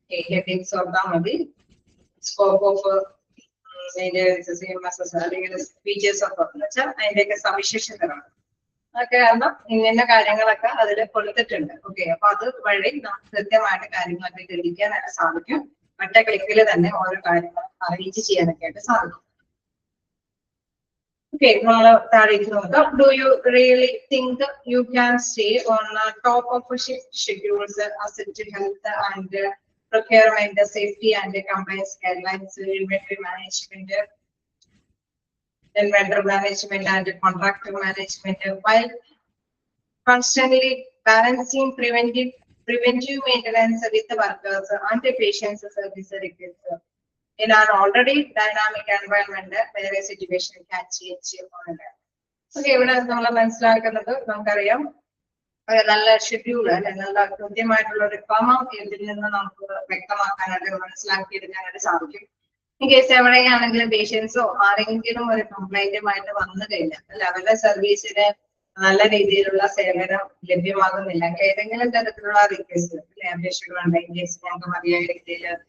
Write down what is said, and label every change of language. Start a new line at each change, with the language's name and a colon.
Malayalam: Headings ഓർത്താൽ മതി. Scope of CMMS അല്ലെങ്കിൽ ഫീച്ചേഴ്സ് ഓഫ് എന്ന് വെച്ചാൽ അതിന്റെയൊക്കെ സവിശേഷതകളാണ്. അതൊക്കെ കാരണം ഇന്ന കാര്യങ്ങളൊക്കെ അതിൽ കൊടുത്തിട്ടുണ്ട്. ഓക്കെ, അപ്പൊ അത് വഴി നമുക്ക് കൃത്യമായിട്ട് കാര്യങ്ങളൊക്കെ ഗ്രഹിക്കാനായിട്ട് സാധിക്കും. ഒറ്റ ക്ലിക്കിൽ തന്നെ ഓരോ കാര്യങ്ങൾ അറേഞ്ച് ചെയ്യാനൊക്കെ ആയിട്ട് സാധിക്കും.
English: Okay, do you really think you can stay on top of shift schedules, asset health and procurement, safety and compliance guidelines, inventory management, then vendor management and contractor management, while constantly balancing preventive maintenance with the workers and the patients service requests in an already dynamic environment where a situation can change?
Malayalam: Okay, ഇവിടെ നമ്മൾ മനസ്സിലാക്കുന്നത് നമുക്കറിയാം നല്ല schedule അല്ലെ, നല്ല കൃത്യമായിട്ടുള്ള ഒരു ക്രമം ഇതിൽ നിന്ന് നമുക്ക് വ്യക്തമാക്കാനായിട്ട് മനസ്സിലാക്കിയെടുക്കാനായിട്ട് സാധിക്കും. ഇൻ കേസ് എവിടെയാണെങ്കിലും പേഷ്യൻസോ ആരെങ്കിലും ഒരു കംപ്ലൈന്റുമായിട്ട് വന്നു കഴിഞ്ഞാൽ അല്ല അവരുടെ സർവീസിന് നല്ല രീതിയിലുള്ള സേവനം ലഭ്യമാകുന്നില്ല, ഏതെങ്കിലും തരത്തിലുള്ള റിക്വസ്റ്റ് അല്ലെ അപേക്ഷകളുണ്ടെങ്കിൽ ഞങ്ങൾക്ക് മതിയായ രീതിയിൽ